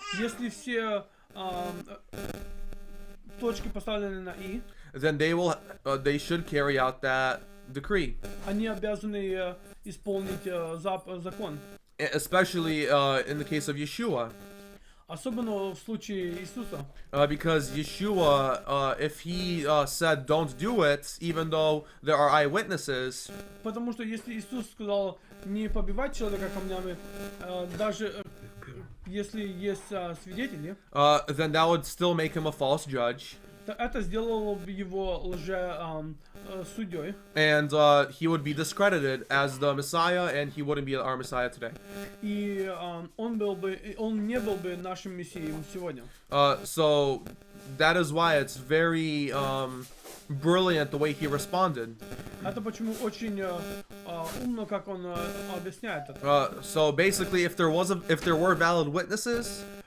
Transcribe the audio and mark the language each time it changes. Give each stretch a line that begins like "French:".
Russian: если все точки поставлены на «и»,
English: then they should carry out that decree.
Russian: они обязаны исполнить закон.
English: Especially in the case of Yeshua.
Russian: Особенно в случае Иисуса.
English: Because Yeshua, if he said don't do it, even though there are eyewitnesses,
Russian: Потому что если Иисус сказал не побивать человека камнями, даже если есть свидетели,
English: then that would still make him a false judge.
Russian: то это сделало бы его лже-судьей.
English: And he would be discredited as the Messiah, and he wouldn't be our Messiah today.
Russian: И он не был бы нашим мессией сегодня.
English: So that is why it's very brilliant the way he responded.
Russian: Это почему очень умно, как он объясняет это.
English: So basically, if there were valid witnesses,